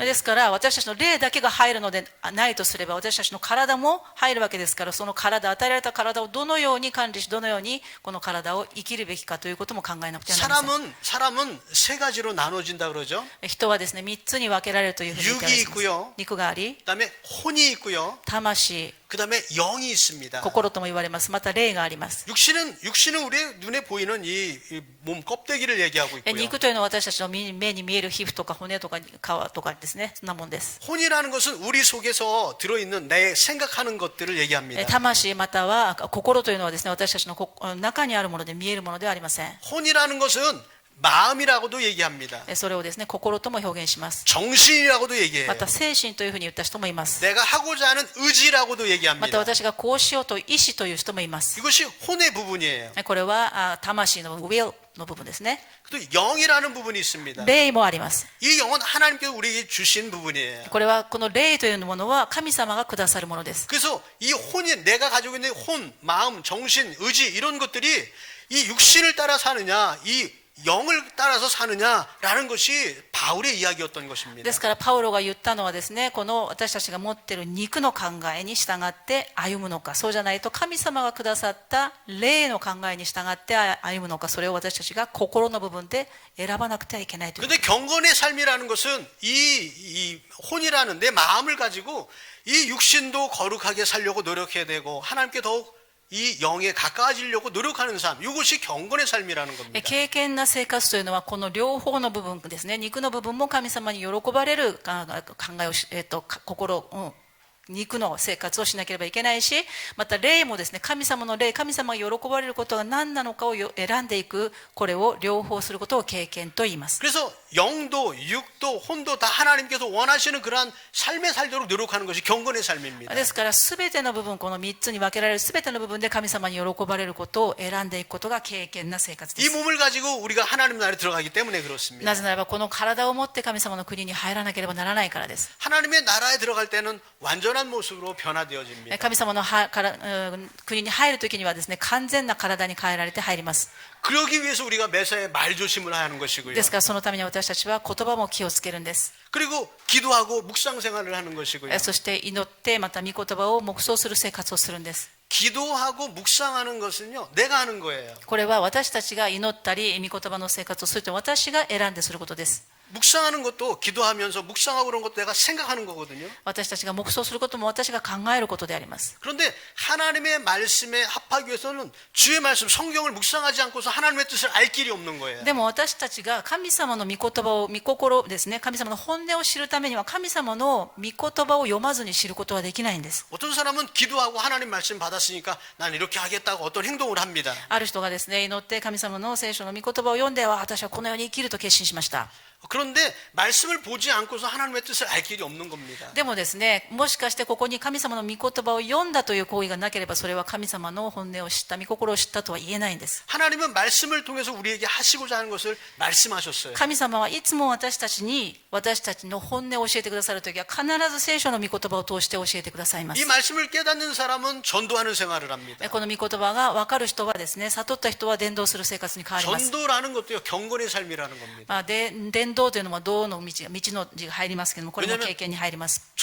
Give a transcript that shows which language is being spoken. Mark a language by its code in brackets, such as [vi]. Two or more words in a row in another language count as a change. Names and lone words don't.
[ja] ですから私たちの霊だけが入るのでないとすれば、私たちの体も入るわけですから、その体、与えられた体をどのように管理し、どのようにこの体を生きるべきかということも考えなくてはなりません。 [ko] 사람은 세 가지로 나눠진다 그러죠. [ja] 人はですね、3つに分けられるというふうに言ってあります。 [ko] 육이 있고요. [ja] 肉があり、 [ko] 그다음에 혼이 있고요. [ja] 魂、 [ko] 그다음에 영이 있습니다. [ja] 心とも言われます。また霊があります。 [ko] 육신은 우리의 눈에 보이는 이 몸 껍데기를 얘기하고 있고요. [ja] 肉というのは私たちの目に見える皮膚とか骨とか皮とかですね、そんなもんです。 [ko] 혼이라는 것은 우리 속에서 들어있는 내 생각하는 것들을 얘기합니다. [ja] 魂または心というのはですね、私たちの中にあるもので見えるものではありません。 [ko] 혼이라는 것은 마음이라고도 얘기합니다. [ja] それをですね、心とも表現します。 [ko] 정신이라고도 얘기해요. [ja] また精神というふうに言った人もいます。 [ko] 내가 하고자 하는 의지라고도 [ja] また [ko] 얘기합니다. [ja] 私がこうしようという意志という人もいます。 [ko] 이것이 혼의 부분이에요. [ja] これは魂の will の部分ですね。 [ko] 또 영이라는 부분이 있습니다. [ja] 霊もあります。 [ko] 이 영은 하나님께서 우리에게 주신 부분이에요. [ja] これはこの霊というものは神様がくださるものです。 [ko] 그래서 이 혼이 내가 가지고 있는 혼, 마음, 정신, 의지 이런 것들이 이 육신을 따라 사느냐, 이 영을 따라서 사느냐라는 것이 바울의 이야기였던 것입니다. [ja] ですからパウロが言ったのはですね、この私たちが持っている肉の考えに従って歩むのか、そうじゃないと神様がくださった霊の考えに従って歩むのか、それを私たちが心の部分で選ばなくてはいけないという。 [ko] 근데 경건의 삶이라는 것은 이 혼이라는 내 마음을 가지고 이 육신도 거룩하게 살려고 노력해야 되고 하나님께 더욱 이 영에 가까워지려고 노력하는 삶, 이것이 경건의 삶이라는 겁니다. [ja] 敬虔な生活というのはこの両方の部分ですね。肉の部分も神様に喜ばれる考えを心、肉の生活をしなければいけないし、また霊もですね、神様の霊、神様が喜ばれることが何なのかを選んでいく、これを両方することを敬虔と言います。 [ko] 그래서 영도, 육도, 혼도 다 하나님께서 원하시는 그러한 삶에 살도록 노력하는 것이 경건의 삶입니다. [ja] ですから全ての部分、この3つに分けられる全ての部分で神様に喜ばれることを選んでいくことが敬虔な生活で [ko] 이 [ja] す。 [ko] 몸을 가지고 우리가 하나님 나라에 들어가기 때문에 그렇습니다. [ja] なぜならばこの体を持って神様の国に入らなければならないからです。 [ko] 하나님의 나라에 들어갈 때는 완전한 모습으로 변화되어집니다. [ja] 神様の国に入るときにはですね、完全な体に変えられて入ります。 [ko] 그러기 위해서 우리가 매사에 말조심을 하는 것이고요. [ja] ですからそのために私たちは言葉も気をつけるんです。 [ko] 그리고 기도하고 묵상 생활을 하는 것이고요. [ja] そして祈ってまた御言葉を黙想する生活をするんです。 [ko] 기도하고 묵상하는 것은요, 내가 하는 거예요. [ja] これは私たちが祈ったり御言葉の生活をすると私が選んですることです。 [ko] 묵상하는 것도 기도하면서 묵상하고 그런 것도 내가 생각하는 거거든요. [ja] 私たちが黙想することも私が考えることであります。 [ko] 그런데 하나님의 말씀에 합하기 위해서는 주의 말씀, 성경을 묵상하지 않고서 하나님의 뜻을 알 길이 없는 거예요. [ja] でも私たちが神様の御言葉を、御心ですね、神様の本音を知るためには神様の御言葉を読まずに知ることはできないんです。 [ko] 어떤 사람은 기도하고 하나님 말씀 받았으니까 난 이렇게 하겠다고 어떤 행동을 합니다. [ja] ある人がですね、祈って神様の聖書の御言葉を読んでは私はこのように生きると決心しました。 [ko] 그런데 말씀을 보지 않고서 하나님의 뜻을 알 길이 없는 겁니다. [ja] でもですね、もしかしてここに神様の御言葉を読んだという行為がなければ、それは神様の本音を知った、御心を知ったとは言えないんです。 [ko] 하나님은 말씀을 통해서 우리에게 하시고자 하는 것을 말씀하셨어요. [ja] 神様はいつも私たちに私たちの本音を教えてくださるときは必ず聖書の御言葉を通して教えてくださいます。 [ko] 이 말씀을 깨닫는 사람은 전도하는 생활을 합니다. [ja] この御言葉が分かる人はですね、悟った人は伝道する生活に変わります。 [ko] 전도라는 것도요, 경건의 삶이라는 겁니다. [ja] 伝伝道というのも道の道の字が入りますけども、これも経験に入ります。